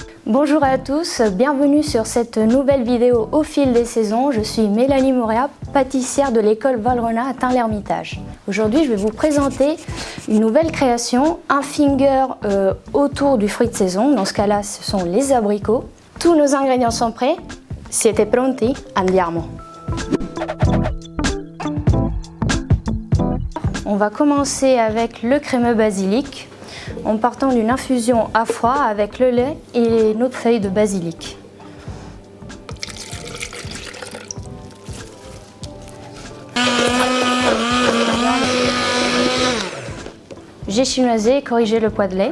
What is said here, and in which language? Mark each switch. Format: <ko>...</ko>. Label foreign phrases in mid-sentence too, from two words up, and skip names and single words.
<fr>Bonjour à tous, bienvenue sur cette nouvelle vidéo au fil des saisons. Je suis Mélanie Mouria, pâtissière de l'école Valrhona à Tain-l'Hermitage. Aujourd'hui, je vais vous présenter une nouvelle création, un finger autour du fruit de saison. Dans ce cas-là, ce sont les abricots. Tous nos ingrédients sont prêts.</fr> <it>Siete pronti? Andiamo!</it> <fr>On va commencer avec le crémeux basilic, en partant d'une infusion à froid avec le lait et notre feuille de basilic. J'ai chinoisé et corrigé le poids de lait.</fr>